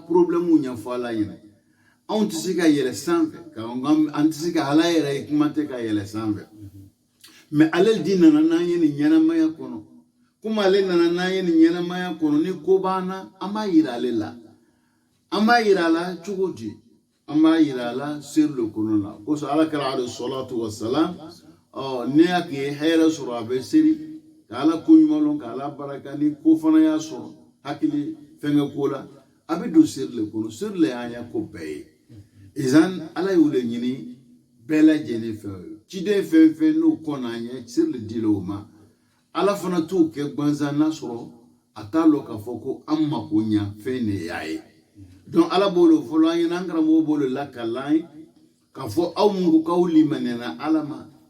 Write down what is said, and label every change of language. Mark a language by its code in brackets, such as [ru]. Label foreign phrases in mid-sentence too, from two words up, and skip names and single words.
[bm] problème ɲɛfɔ ala ɲɛna anw tɛ se ka yɛlɛ sanfɛ an tɛ se ka ala yɛrɛ ye kuma tɛ ka yɛlɛ sanfɛ mais ale di nana n'an ye nin ɲɛnamaya kɔnɔ komi ale nana n'an ye nin ɲɛnamaya kɔnɔ ni ko b'an na an b'a yira ale la an b'a yira a la cogo di an b'a yira a la seri le kɔnɔ la kosɔn alakira [ar] عليه الصلاة والسلام [bm] ne y'a kun ye hɛrɛ sɔrɔ a bɛ seri ka ala ko ɲuman lɔn ka ala barika ni ko fana y'a sɔrɔ hakili fɛnkɛ ko la a bɛ don seri le kɔnɔ seri le y'an ɲɛ ko bɛɛ ye izan ala y'o le ɲini bɛɛ lajɛlen fɛ ciden fɛn fɛn n'o kɔnna an ɲɛ seri le dila o ma ala fana t'o kɛ gwanzan n'a sɔrɔ a t'a lɔn k'a fɔ ko an mako ɲa fɛn de y'a ye donc ala b'o le fɔlɔ an ɲɛna an karamɔgɔ b'o le lakalan ye k'a fɔ aw mun ko k'aw limaniyana ala ma